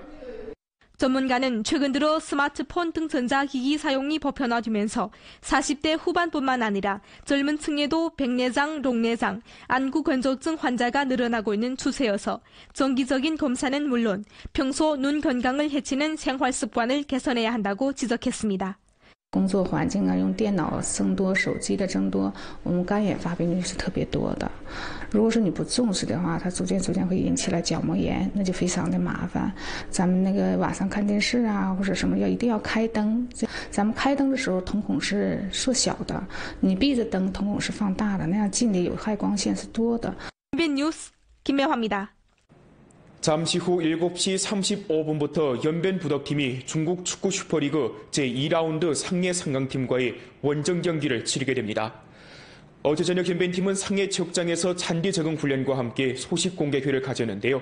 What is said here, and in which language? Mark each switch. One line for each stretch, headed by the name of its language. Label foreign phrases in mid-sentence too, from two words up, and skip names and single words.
Korean: 전문가는 최근 들어 스마트폰 등 전자기기 사용이 보편화되면서 40대 후반뿐만 아니라 젊은 층에도 백내장, 롱내장, 안구 건조증 환자가 늘어나고 있는 추세여서 정기적인 검사는 물론 평소 눈 건강을 해치는 생활 습관을 개선해야 한다고 지적했습니다.
Chinese: 工作环境呢，用电脑增多、手机的增多，我们干眼发病率是特别多的。如果说你不重视的话，它逐渐会引起来角膜炎，那就非常的麻烦。咱们那个晚上看电视啊，或者什么一定要开灯。咱们开灯的时候，瞳孔是缩小的，你闭着灯，瞳孔是放大的，那样进的有害光线是多的。
Korean: 뉴스 김매화입니다. 잠시 후 7시 35분부터 연변부덕팀이 중국 축구 슈퍼리그 제2라운드 상해 상강팀과의 원정 경기를 치르게 됩니다. 어제 저녁 연변팀은 상해 체육장에서 잔디 적응 훈련과 함께 소식 공개회를 가졌는데요.